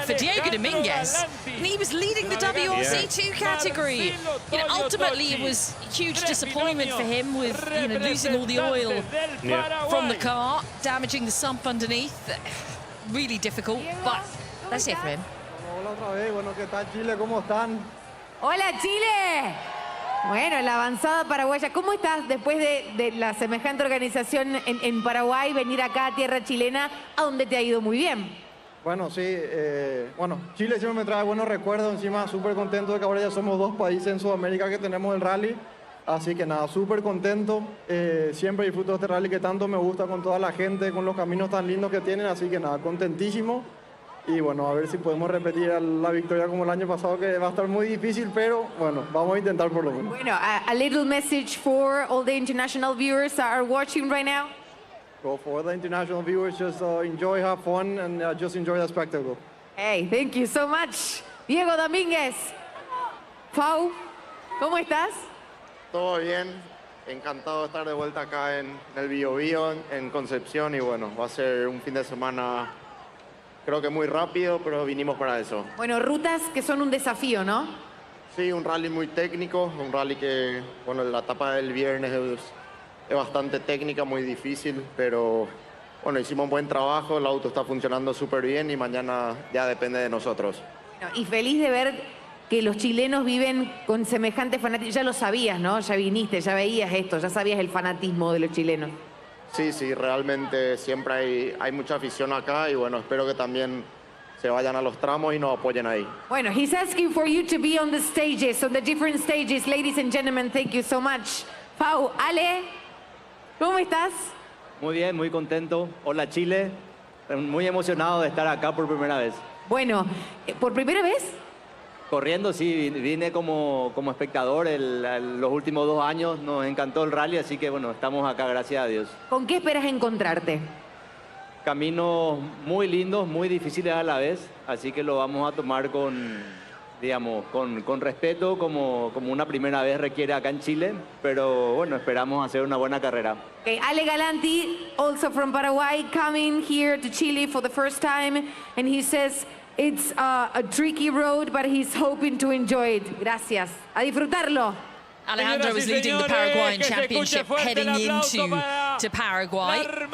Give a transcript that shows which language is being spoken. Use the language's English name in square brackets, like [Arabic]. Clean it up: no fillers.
[English] For Diego Dominguez, and he was leading the WRC2 category. You know, ultimately it was huge disappointment for him with, you know, losing all the oil from the car, damaging the sump underneath. Really difficult, but let's hear from him. [Spanish] Hola otra vez, bueno, ¿qué tal Chile? ¿Cómo están? ¡Hola, Chile! Bueno, la avanzada paraguaya. ¿Cómo estás después de la semejante organización en Paraguay, venir acá a tierra chilena, a donde te ha ido muy bien? Bueno, sí, bueno, Chile siempre me trae buenos recuerdos, encima súper contento de que ahora ya somos 2 países en Sudamérica que tenemos el rally, así que nada, súper contento, siempre disfruto de este rally que tanto me gusta con toda la gente, con los caminos tan lindos que tienen, así que nada, contentísimo. Y bueno, a ver si podemos repetir la victoria como el año pasado, que va a estar muy difícil, pero bueno, vamos a intentar por lo menos. Bueno, [English] a little message for all the international viewers that are watching right now. So for the international viewers, just enjoy, have fun, and just enjoy the spectacle. Hey, thank you so much. Diego Domínguez. Fau, [Spanish] ¿cómo estás? Todo bien, encantado de estar de vuelta acá en el Biobío, en Concepción, y bueno, va a ser un fin de semana creo que muy rápido, pero vinimos para eso. Bueno, rutas que son un desafío, ¿no? Sí, un rally muy técnico, un rally que, bueno, la etapa del viernes es bastante técnica, muy difícil, pero bueno, hicimos un buen trabajo, el auto está funcionando súper bien y mañana ya depende de nosotros. Bueno, y feliz de ver que los chilenos viven con semejante fanatismo. Ya lo sabías, ¿no? Ya viniste, ya veías esto, ya sabías el fanatismo de los chilenos. Sí, sí, realmente siempre hay mucha afición acá y bueno, espero que también se vayan a los tramos y nos apoyen ahí. Bueno, [English] he's asking for you to be on the stages, on the different stages. Ladies and gentlemen, thank you so much. [Spanish] Pau, Ale, ¿cómo estás? Muy bien, muy contento. Hola Chile, muy emocionado de estar acá por primera vez. Bueno, ¿por primera vez? Corriendo, sí, vine como espectador los últimos 2 años, nos encantó el rally, así que bueno, estamos acá, gracias a Dios. ¿Con qué esperas encontrarte? Caminos muy lindos, muy difíciles a la vez, así que lo vamos a tomar con, digamos, con respeto, como una primera vez requiere acá en Chile, pero bueno, esperamos hacer una buena carrera. [English] Okay, Ale Galanti, also from Paraguay, coming here to Chile for the first time, and he says it's a tricky road, but he's hoping to enjoy it. [Spanish] Gracias. A disfrutarlo. [English] Alejandro was leading the Paraguayan Championship heading into Paraguay.